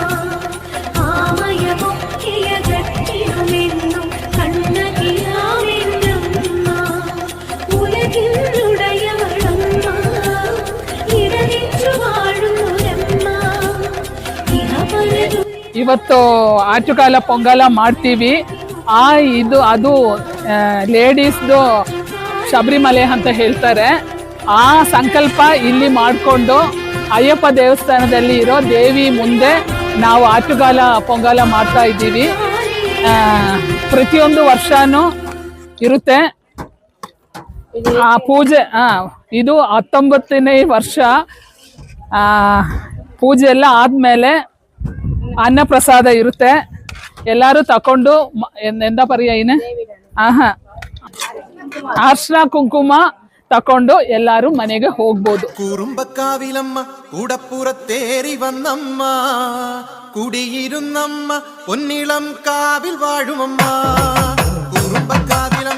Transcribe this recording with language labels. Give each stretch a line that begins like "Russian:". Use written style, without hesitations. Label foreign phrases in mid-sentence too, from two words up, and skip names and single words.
Malayalam: ആമയമൊക്കിയ കട്ടിടുമെന്നും കണ്ണകിയാമെന്നമ്മ. ഉലകിനുടയവളമ്മ, ഇടനിച്ചു വാഴുന്നൊരമ്മ. ഇഹപരതു
Kannada: ಇವತ್ತು ಆಟುಕಾಲ ಪೊಂಗಲ ಮಾಡ್ತೀವಿ. ಅದು ಲೇಡೀಸ್ದು ಶಬರಿಮಲೆ ಅಂತ ಹೇಳ್ತಾರೆ. ಆ ಸಂಕಲ್ಪ ಇಲ್ಲಿ ಮಾಡಿಕೊಂಡು ಅಯ್ಯಪ್ಪ ದೇವಸ್ಥಾನದಲ್ಲಿ ಇರೋ ದೇವಿ ಮುಂದೆ ನಾವು ಆಟುಗಾಲ ಪೊಂಗಲ ಮಾಡ್ತಾ ಇದ್ದೀವಿ. ಪ್ರತಿಯೊಂದು ವರ್ಷನೂ ಇರುತ್ತೆ ಆ ಪೂಜೆ. ಇದು 19ನೇ ವರ್ಷ. ಪೂಜೆ ಎಲ್ಲ ಆದಮೇಲೆ ಅನ್ನಪ್ರಸಾದ ಇರುತ್ತೆ. ಎಲ್ಲರೂ ತಕೊಂಡು ಎಂದ ಪರಿಯ ಏನು ಅರ್ಶಿನ ಕುಂಕುಮ ತಕೊಂಡು ಎಲ್ಲರೂ ಮನೆಗೆ ಹೋಗ್ಬೋದು.
Malayalam: കുറുമ്പക്കാവിലമ്മ കൂടപ്പുറത്തേറി വന്നമ്മ, കുടിയിരുന്നമ്മ പൊന്നിളം കാവിൽ വാഴുമമ്മ. കുറുമ്പക്കാവിൽ